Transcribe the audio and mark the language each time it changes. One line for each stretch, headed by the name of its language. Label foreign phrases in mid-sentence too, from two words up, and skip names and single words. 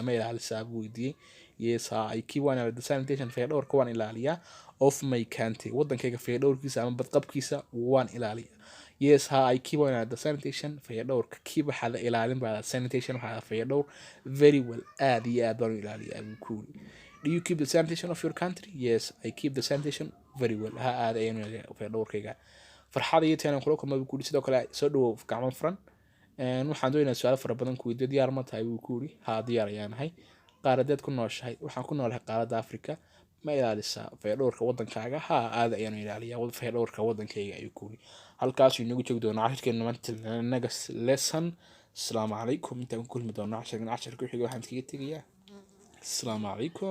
Somali: ma ilaalisaa buu weydiiyay
English: yes I keep one the sanitation
Somali: fayadhowrka waan ilaaliyaa
English: of my country
Somali: wadankayga fayadhowrkiisa ama badqabkiisa waan ilaaliyaa
English: yes I keep one the sanitation
Somali: fayadhowrka keep waxa la ilaalin baa sanitation waxa fayadhowr
English: very well
Somali: aad iyo aad baan u ilaaliyaa buu ku yiri
English: do you keep the sanitation of your country yes I keep the sanitation very well
Somali: aad ayaan u ilaaliyaa fayadhowrkayga farxadayay tahay kula kulmo buu ku yiri sidoo kale soo dhawow gacmo furan waxaan doonayaa su'aalo fara badan ku weydiiyo diyaar ma tahay buu ku yiri ha diyaar ayaan ahay qaaradeed ku nooshahay waxaan ku noolahay qaaradda Afrika ma ilaalisaa fayadhowrka wadankaaga ha aad ayaan u ilaaliyaa fayadhowrka wadankayga ayuu ku yiri halkaas inagu joog doona cashirkeena maanta naga lesson
Arabic: السلام عليكم
Somali: intaan ku kulmi doona cashirka ku xiga waxaan kaga tegayaa
Arabic: السلام عليكم